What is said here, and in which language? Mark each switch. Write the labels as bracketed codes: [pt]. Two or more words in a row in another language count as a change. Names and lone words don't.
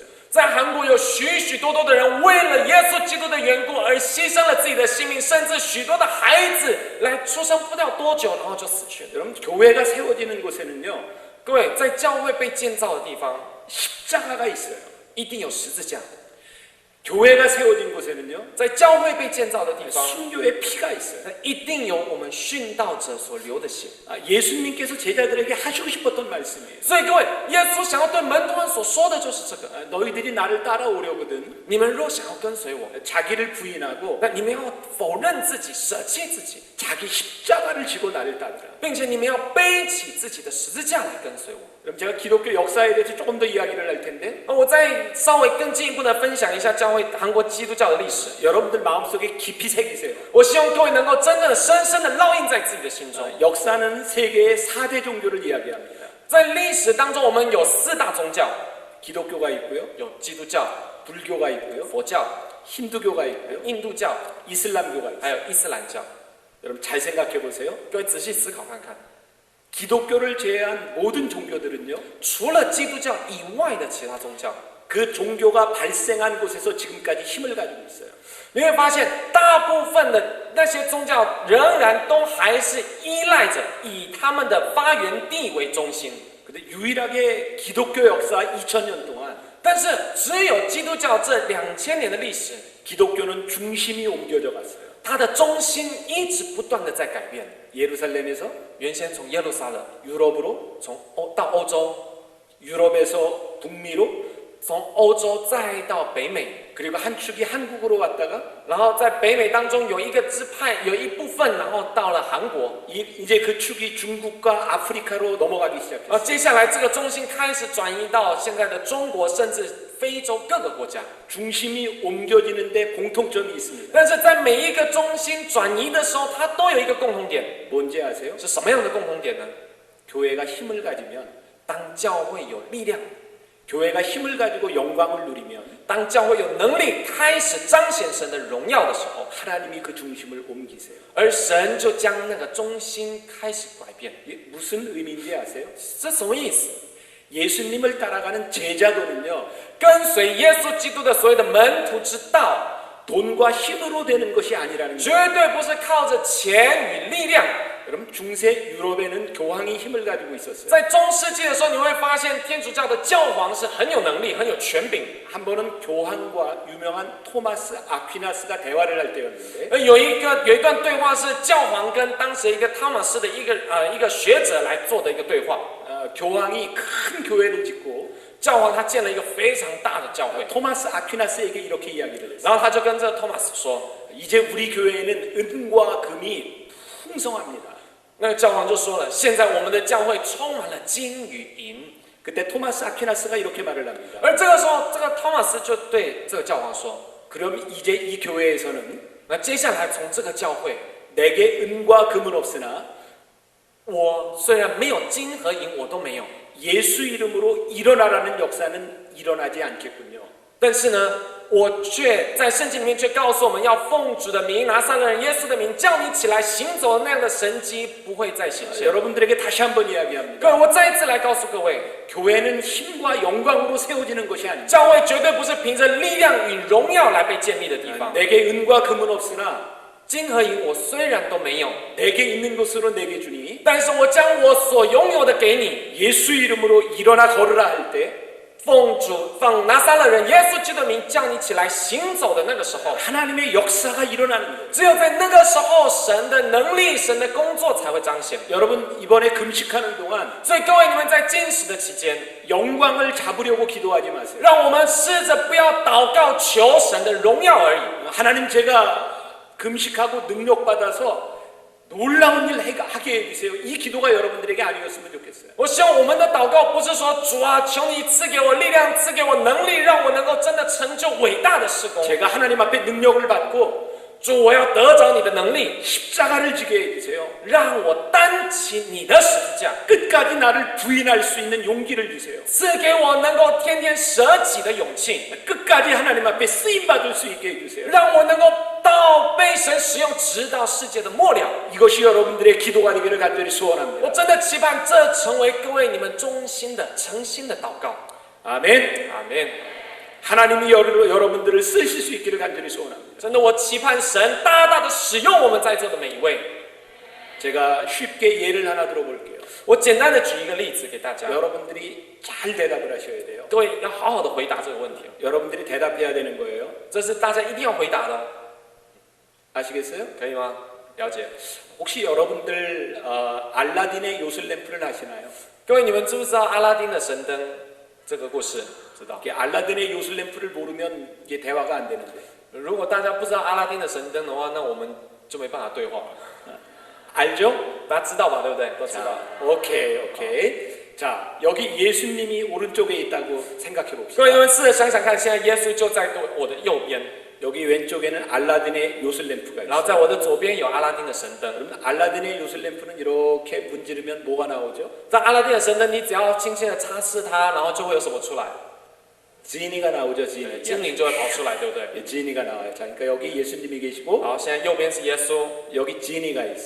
[zh] 在韩国有许许多多的人为了耶稣基督的缘故而牺牲了自己的性命，甚至许多的孩子来出生不了多久，然后就死去了。 [ko] 여러분 교회가 세워지는 곳에는요 [zh] 各位，在教会被建造的地方， [ko] 십자가가 있어요. [zh] 一定有十字架； [ko] 교회가 세워진 곳에는요 [zh] 在教会被建造的地方， [ko] 순교의 피가 있어요. [zh] 一定有我们殉道者所流的血。 [ko] 예수님께서 제자들에게 하시고 싶었던 말씀이에요. [zh] 所以各位，耶稣想要对门徒们所说的就是这个： [ko] 너희들이 나를 따라오려거든 [zh] 你们若想要跟随我， [ko] 자기를 부인하고 [zh] 那你们要否认自己，舍弃自己， [ko] 자기 십자가를 지고 나를 따르라. [zh] 并且你们要背起自己的十字架来跟随我。 [ko] 그럼 제가 기독교 역사에 대해서 조금 더 이야기를 할 텐데 [zh] 我再稍微更进一步的分享一下教会韩国基督教的历史。 [ko] 여러분들 마음속에 깊이 새기세요. [zh] 我希望各位能够真正的深深的烙印在自己的心中。 [ko] 역사는 세계의 4대 종교를 이야기합니다. [zh] 在历史当中，我们有四大宗教， [ko] 기독교가 있고요, [zh] 有基督教、 [ko] 불교가 있고요, [zh] 佛教、 [ko] 힌두교가 있고요, [zh] 印度教， [ko] 이슬람교가 [zh] 还 [ko] 있어요. [zh] 有伊斯兰教。 [ko] 여러분 잘 생각해 보세요. [zh] 各位仔细思考看看， [ko] 기독교를 제외한 모든 종교들은요, [zh] 除了基督教以外的其他宗教， [ko] 그 종교가 발생한 곳에서 지금까지 힘을 가지고 있어요. [zh] 你会发现，大部分的那些宗教仍然都还是依赖着以他们的发源地为中心。 [ko] 근데 유일하게 기독교 역사 2000년 동안 [zh] 但是，只有基督教这2000年的历史， [ko] 기독교는 중심이 옮겨져 갔어요. [zh] 它的中心一直不断的在改变。 [ko] 예루살렘에서 [zh] 原先从耶路撒冷， [ko] 유럽으로, [zh] 到欧洲， [ko] 유럽에서 북미로, [zh] 从欧洲再到北美， [ko] 그리고 한 축이 한국으로 왔다가 [zh] 然后在北美当中有一个支派，有一部分，然后到了韩国。 [ko] 이제 그 축이 중국과 아프리카로 넘어가기 시작했어요. [zh] 接下来这个中心开始转移到现在的中国，甚至非洲各个国家。 [ko] 중심이 옮겨지는데 공통점이 있습니다. [zh] 但是在每一个中心转移的时候，它都有一个共同点， [ko] 뭔지 아세요? [zh] 是什么样的共同点呢？ [ko] 교회가 힘을 가지면 [zh] 当教会有力量， [ko] 교회가 힘을 가지고 영광을 누리면 [zh] 当教会有能力开始彰显神的荣耀的时候， [ko] 하나님이 그 중심을 옮기세요. [zh] 而神就将那个中心开始改变。 [ko] 이게 무슨 의미인지 아세요? [zh] 这什么意思？ [ko] 예수님을 따라가는 제자도는요, [zh] 跟随耶稣基督的所谓的门徒之道， [ko] 돈과 힘으로 되는 것이 아니라는 [zh] 绝 [ko] 거예요. [zh] 对不是靠着钱与力量。 [ko] 여러분 중세 유럽에는 교황이 힘을 가지고 있었어요. [zh] 在中世纪的时候，你会发现天主教的教皇是很有能力、很有权柄。 [ko] 한 번은 교황과 유명한 토마스 아퀴나스가 대화를 할 때였는데 [zh] 有一段对话是教皇跟当时一个汤马斯的一个学者来做的一个对话。 [ko] 교황이 큰 교회를 짓고 [zh] 教皇他建了一个非常大的教会， [ko] 토마스 아퀴나스에게 이렇게 이야기를 했어요. [zh] 然后他就跟这个托马斯说， [ko] 이제 우리 교회에는 은과 금이 풍성합니다. [zh] 那个教皇就说了，现在我们的教会充满了金与银。 [ko] 그때 토마스 아퀴나스가 이렇게 말을 합니다. [zh] 而这个时候，这个托马斯就对这个教皇说， [ko] 그럼 이제 이 교회에서는 [zh] 那接下来从这个教会， [ko] 내게 은과 금은 없으나 [zh] 我虽然没有金和银，我都没有， [ko] 예수 이름으로 일어나라는 역사는 일어나지 않겠군요. [zh] 但是呢，我却在圣经里面却告诉我们要奉主的名，拿撒勒人耶稣的名，叫你起来行走，那样的神迹不会再显现。 [ko] 여러분들에게 다시 한번 [zh] 各 [ko] 이야기합니다. [zh] 位，我再一次来告诉各位， [ko] 교회는 힘과 영광으로 세워지는 것이 아닙니다. [zh] 教会绝对不是凭着力量与荣耀来被建立的地方。 [ko] 내게 은과 금은 없으나 [zh] 金和银我虽然都没有， [ko] 내게 있는 것으로 내게 주니 [zh] 但是我将我所拥有的给你， [ko] 예수 이름으로 일어나 걸으라 할 때 [zh] 奉拿撒勒人耶稣基督的名叫你起来行走的那个时候， [ko] 하나님의 역사가 일어나는 거예요. [zh] 只有在那个时候，神的能力、神的工作才会彰显。 [ko] 여러분 이번에 금식하는 동안 [zh] 所以各位，你们在禁食的期间， [ko] 영광을 잡으려고 기도하지 마세요. [zh] 让我们试着不要祷告求神的荣耀而已。 [ko] 하나님 제가 금식하고 능력 받아서 놀라운 일 하게 해주세요. 이 기도가 여러분들에게 아니었으면 좋겠어요. [zh] 我希望我们的祷告不是说主啊，求你赐给我力量，赐给我能力，让我能够真的成就伟大的事工。 [ko] 제가 하나님 앞에 능력을 받고 [zh] 主，我要得着你的能力， [ko] 십자가를 지게 해주세요. [zh] 让我担起你的十字架， [ko] 끝까지 나를 부인할 수 있는 용기를 주세요. [zh] 赐给我能够天天舍己的勇气， [ko] 끝까지 하나님 앞에 쓰임받을 수 있게 해주세요. [zh] 让我能够到被神使用，直到世界的末了。 [ko] 이것이 여러분들의 기도가 되기를 간절히 [zh] 我 [ko] 소원합니다. [zh] 真的期盼这成为各位你们衷心的、诚心的祷告。 [ko] 아멘. [zh] 阿门。 [ko] 하나님이 여러분들을 쓰실 수 있기를 간절히 소원합니다. [zh] 真的，我期盼神大大的使用我们在座的每一位。 [ko] 제가 쉽게 예를 하나 들어볼게요. [zh] 我简单的举一个例子给大家， [ko] 여러분들이 잘 대답을 하셔야 돼요. [zh] 各位要好好的回答这个问题， [ko] 여러분들이 대답해야 되는 거예요. [zh] 这是大家一定要回答的， [ko] 아시겠어요? [zh] 可以吗？了解。 [ko] 혹시 여러분들 알라딘의 요술램프를 아시나요? [zh] 各位，你们知不知道阿拉丁的神灯这个故事？知道。 [ko] 이렇게 알라딘의 요술램프를 모르면 이게 대화가 안 되는데. [zh] 如果大家不知道阿拉丁的神灯的话，那我们就没办法对话了。 [ko] 알죠? [zh] 大家知道吧？对不对？都知道。 [ko] 자, 오케이. 자, 여기 예수님이 오른쪽에 있다고 생각해 [zh] 各 [ko] 봅시다. [zh] 位，你们试着想想看，现在耶稣就在我的右边， [ko] 여기 왼쪽에는 알라딘의 요술램프가 [zh] 然后 [ko] 있어요. [zh] 在我的左边有阿拉丁的神灯。 [ko] 그러면 알라딘의 요술램프는 이렇게 문지르면 뭐가 나오죠? [zh] 在阿拉丁的神灯，你只要轻轻的擦拭它，然后就会有什么出来？ [ko] 지니가 나오죠, 지니. [zh] 精灵就会跑出来，对不对？ [ko] 예, 지니가 나와요. 자, 그러니까 여기 예수님이 계시고 [zh] 好，现在右边是耶稣， [ko] 여기 지니가 있어.